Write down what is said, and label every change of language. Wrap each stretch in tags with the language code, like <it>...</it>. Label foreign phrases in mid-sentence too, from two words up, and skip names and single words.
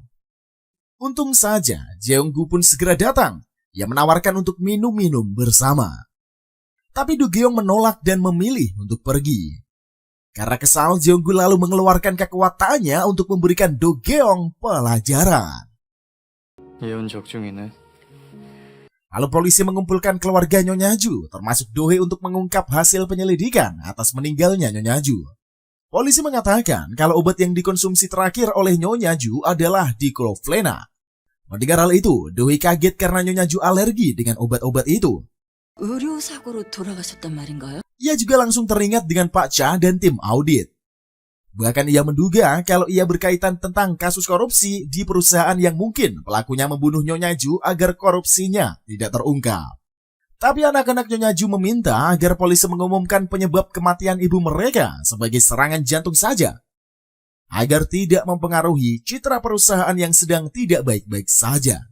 <id>Untung saja Jeonggu pun segera datang. Ia menawarkan untuk minum-minum bersama. Tapi Du Gyeong menolak dan memilih untuk pergi. Karena kesal, Jeonggu lalu mengeluarkan kekuatannya untuk memberikan Do Gyeong pelajaran.</id> <ko>예언 적중이네.</ko> <id>Lalu polisi mengumpulkan keluarga Nyonya Ju, termasuk Do Hae untuk mengungkap hasil penyelidikan atas meninggalnya Nyonya Ju. Polisi mengatakan kalau obat yang dikonsumsi terakhir oleh Nyonya Ju adalah diclofenac. Mendengar hal itu, Do Hae kaget karena Nyonya Ju alergi dengan obat-obat itu.</id> <ko>의료사고로 돌아가셨단 말인가요?</ko> <id>Ia juga langsung teringat dengan Pak Cha dan tim audit. Bahkan ia menduga kalau ia berkaitan tentang kasus korupsi di perusahaan yang mungkin pelakunya membunuh Nyonya Ju agar korupsinya tidak terungkap. Tapi anak-anak Nyonya Ju meminta agar polisi mengumumkan penyebab kematian ibu mereka sebagai serangan jantung saja, agar tidak mempengaruhi citra perusahaan yang sedang tidak baik-baik saja.</id>